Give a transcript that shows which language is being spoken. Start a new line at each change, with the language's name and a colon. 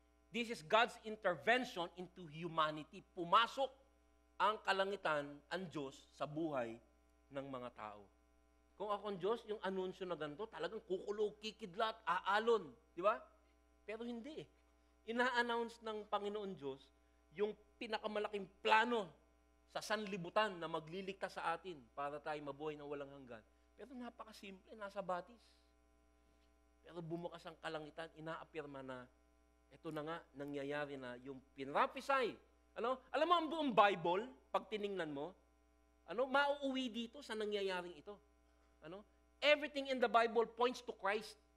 English: This is God's intervention into humanity.
Filipino: Pumasok ang kalangitan, ang Diyos, sa buhay ng mga tao. Kung akong Diyos, yung anunsyo na ganito, talagang kukulog, kikidlat, aalon. Di ba? Pero hindi. Ina-announce ng Panginoon Diyos yung pinakamalaking plano sa sanlibutan na magliligtas sa atin para tayo mabuhay na walang hanggan. Pero napakasimple, nasa batis. Pero bumukas ang kalangitan, inaapirma na ito na nga, nangyayari na yung pinrapisay. Alam mo ang buong Bible, pag tiningnan mo, mauuwi dito sa nangyayaring ito.
English: Everything in the Bible points to Christ.